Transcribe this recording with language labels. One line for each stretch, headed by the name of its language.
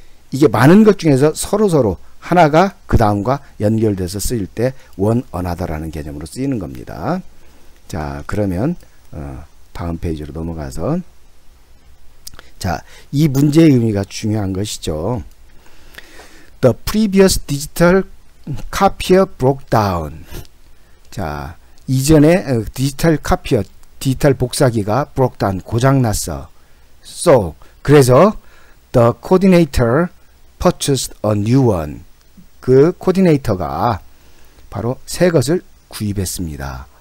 Korean: 이게 많은 것 중에서 서로 하나가 그 다음과 연결돼서 쓰일 때 one another라는 개념으로 쓰이는 겁니다. 자, 그러면 다음 페이지로 넘어가서, 자, 이 문제의 의미가 중요한 것이죠.
English: The previous digital copier broke down.
Korean: 자, 이전에 디지털 카피어, 디지털 복사기가 broke down, 고장났어.
English: So,
Korean: 그래서
English: the coordinator purchased a new one.
Korean: 그 코디네이터가 바로 새 것을 구입했습니다.